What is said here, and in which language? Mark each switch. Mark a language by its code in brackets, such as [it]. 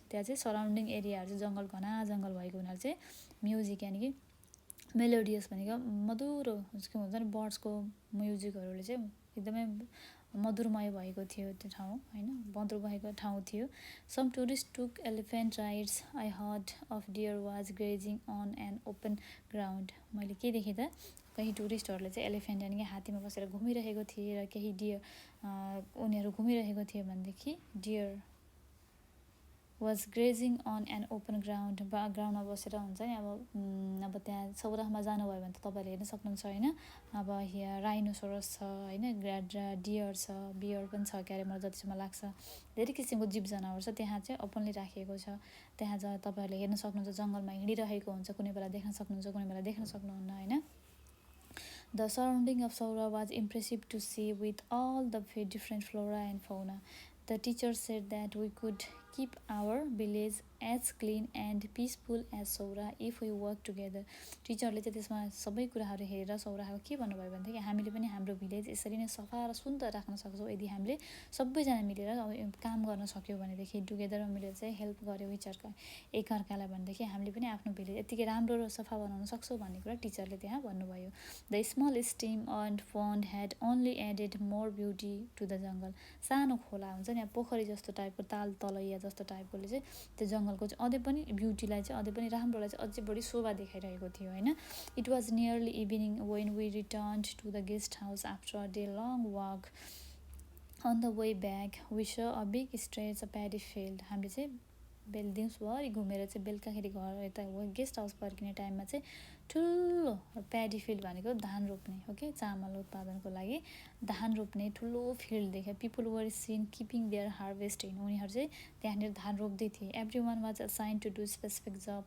[ne] त्यहाँ चाहिँ सराउन्डिङ एरियाहरू चाहिँ जङ्गल घना जङ्गल भएको हुनाले चाहिँ म्युजिक यानि कि मेलोडियस भनेको मधुरो के हुन्छ नि, बर्ड्सको म्युजिकहरूले चाहिँ एकदमै मधुरमय भएको थियो त्यो ठाउँ होइन, मधुर भएको ठाउँ थियो. [en] Some tourist took elephant rides. I herd of deer was grazing on an open ground. [ne] मैले के देखेँ त, केही टुरिस्टहरूले चाहिँ एलिफेन्ट यानि कि हात्तीमा बसेर घुमिरहेको थिए र केही डियर उनीहरू घुमिरहेको थियो भनेदेखि [en] Deer was grazing on an open ground. [ne] ग्राउन्डमा बसेर हुन्छ नि अब त्यहाँ सौराहमा जानुभयो भने त तपाईँहरूले हेर्न सक्नुहुन्छ होइन. अब यहाँ राइनोसोरस छ होइन, डियर छ, बियर पनि छ क्यारे, मलाई जतिसम्म लाग्छ धेरै किसिमको जीव जनावर छ त्यहाँ चाहिँ ओपनली राखिएको छ. त्यहाँ तपाईँहरूले हेर्न सक्नुहुन्छ, जङ्गलमा हिँडिरहेको हुन्छ, कुनै बेला देख्न सक्नुहुन्छ, कुनै बेला देख्न सक्नुहुन्न होइन. [en] The surrounding of Saura was impressive to see with all the different flora and fauna. The teacher said that we could keep our village as clean and peaceful as Saura if we work together. [ne] टिचरले चाहिँ त्यसमा सबै कुराहरू हेरेर सौराहाको के भन्नुभयो भनेदेखि हामीले पनि हाम्रो भिलेज यसरी नै सफा र सुन्दर राख्न सक्छौँ यदि हामीले सबैजना मिलेर काम गर्न सक्यौँ भनेदेखि, टुगेदर मिलेर चाहिँ हेल्प गऱ्यौँ एकअर्कालाई भनेदेखि हामीले पनि आफ्नो भिलेज यतिकै राम्रो र सफा बनाउन सक्छौँ भन्ने कुरा टिचरले त्यहाँ भन्नुभयो. [en] The small stream and pond had only added more beauty to the jungle. [ne] सानो खोला हुन्छ नि, पोखरी जस्तो टाइपको, ताल तलैया जस्तो टाइपकोले चाहिँ त्यो जङ्गलको चाहिँ अझै पनि ब्युटीलाई चाहिँ अझै पनि राम्रोलाई चाहिँ अझै बढी शोभा देखाइरहेको थियो होइन. [en] It was nearly evening when we returned to the guest house after a day long walk. On the way back we saw a big stretch a paddy field. [ne] हामीले चाहिँ दिउँसोभरि घुमेर चाहिँ बेलुकाखेरि घर यता गेस्ट हाउस फर्किने टाइममा चाहिँ ठुलो प्याडी फिल्ड भनेको धान रोप्ने हो कि, चामल उत्पादनको लागि धान रोप्ने ठुलो फिल्ड देखे. [en] People were seen keeping their harvesting. [ne] उनीहरू चाहिँ त्यहाँनिर धान रोप्दै थिए. [en] Every one was assign to do specific job.